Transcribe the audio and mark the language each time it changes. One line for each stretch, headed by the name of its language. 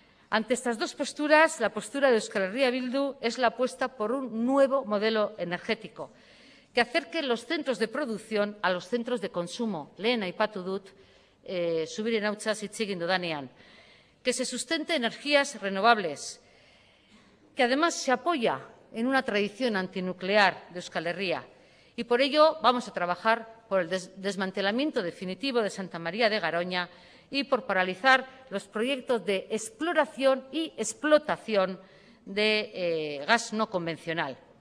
Spanish: Ante estas dos posturas, la postura de Euskal Herria Bildu es la apuesta por un nuevo modelo energético que acerque los centros de producción a los centros de consumo.
Basque: Lehen aipatu dut, Zubiren hautzaz hitz egin dudanean.
Spanish: Que se sustente energías renovables, que además se apoya en una tradición antinuclear de Euskal Herria. Y por ello vamos a trabajar por el desmantelamiento definitivo de Santa María de Garoña y por paralizar los proyectos de exploración y explotación de gas no convencional.